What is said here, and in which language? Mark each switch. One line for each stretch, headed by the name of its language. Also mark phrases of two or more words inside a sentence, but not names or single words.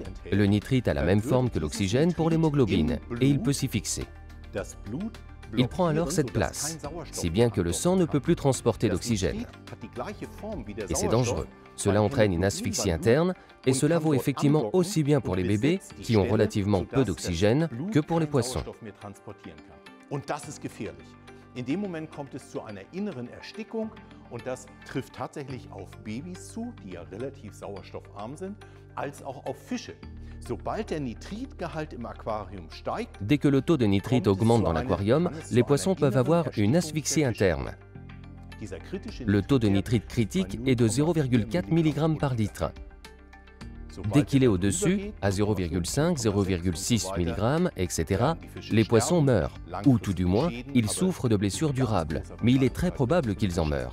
French: Le nitrite a la même forme que l'oxygène pour l'hémoglobine, et il peut s'y fixer. Il prend alors cette place, si bien que le sang ne peut plus transporter l'oxygène. Et c'est dangereux. Cela entraîne une asphyxie interne, et cela vaut effectivement aussi bien pour les bébés, qui ont relativement peu d'oxygène, que pour les poissons.
German: In dem Moment kommt es zu einer inneren Erstickung und das trifft tatsächlich auf Babys zu, die ja relativ sauerstoffarm sind, als auch auf Fische. Sobald der Nitritgehalt im Aquarium steigt,
French: dès que le taux de nitrite augmente dans l'aquarium, les poissons peuvent avoir une asphyxie interne. Le taux de nitrite critique est de 0,4 mg par litre. Dès qu'il est au-dessus, à 0,5, 0,6 mg, etc., les poissons meurent, ou tout du moins, ils souffrent de blessures durables, mais il est très probable qu'ils en meurent.